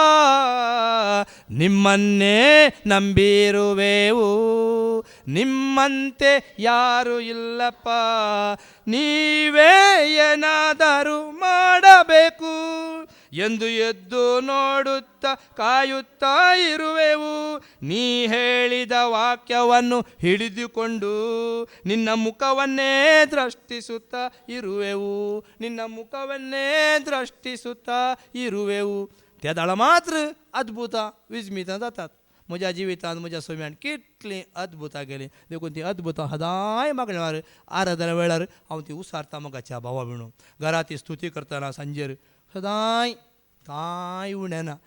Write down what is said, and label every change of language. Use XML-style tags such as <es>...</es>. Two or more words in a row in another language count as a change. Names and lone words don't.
<kn>ನಿಮ್ಮನ್ನೇ ನಂಬಿರುವೆವು ನಿಮ್ಮಂತೆ ಯಾರು ಇಲ್ಲಪ್ಪ ನೀವೇ ಏನಾದರೂ ಮಾಡಬೇಕು ಎಂದು ಎದ್ದು ನೋಡುತ್ತಾ ಕಾಯುತ್ತಾ ಇರುವೆವು. ನೀ ಹೇಳಿದ ವಾಕ್ಯವನ್ನು ಹಿಡಿದುಕೊಂಡು ನಿನ್ನ ಮುಖವನ್ನೇ ದೃಷ್ಟಿಸುತ್ತಾ ಇರುವೆವು. ನಿನ್ನ ಮುಖವನ್ನೇ ದೃಷ್ಟಿಸುತ್ತಾ ಇರುವೆವು.</kn> <kok>त्या दाळा मात्र अद्भुत विस्मित जातात. म्हज्या जिवितांत म्हज्या सोम्यान कितलीं अद्भुतां गेलीं देखून ती अद्भुतां सदांय मागण्यार आराधना वेळार हांव ती उसारता मोगाच्या भावा भयणो. घरा ती स्तुती करतना सांजेर सदांय कांय उणें ना.</kok>